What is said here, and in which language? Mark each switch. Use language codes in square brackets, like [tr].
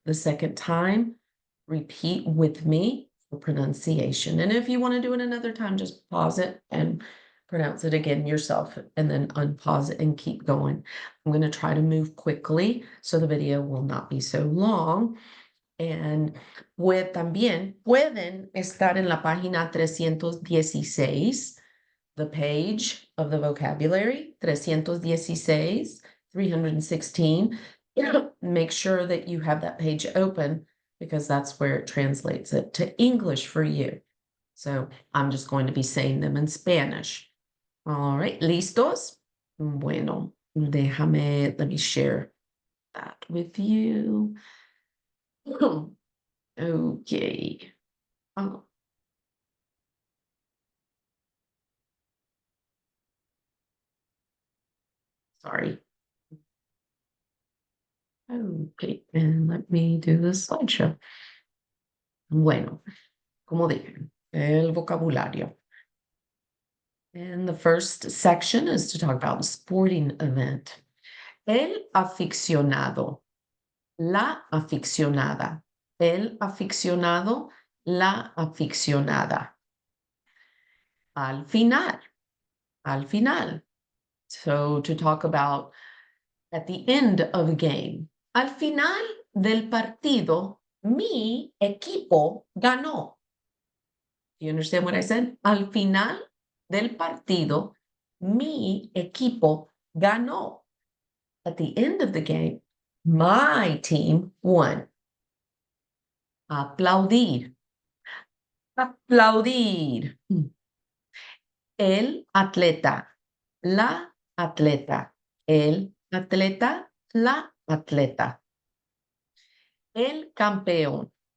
[en] The second time, repeat with me for pronunciation. And if you want to do it another time, just pause it and pronounce it again yourself, and then unpause it and keep going. I'm going to try to move quickly so the video will not be so long. And [es] también pueden estar en la página 316, [en] the page of the vocabulary, 316, 316. Make sure that you have that page open because that's where it translates it to English for you. So I'm just going to be saying them in Spanish. All right, ¿listos? Bueno, let me share that with you. Okay. Oh, sorry. Okay, and let me do the slideshow. [es] Bueno, como dije, el vocabulario. [en] And the first section is to talk about the sporting event. [es] El aficionado, la aficionada, el aficionado, la aficionada. Al final, al final. [en] So to talk about at the end of a game. [es] Al final del partido, mi equipo ganó. [en] You understand what I said? [es] Al final del partido, mi equipo ganó. [en] At the end of the game, my team won. [es] Aplaudir. Aplaudir. El atleta. La atleta. El atleta. La atleta. El campeón.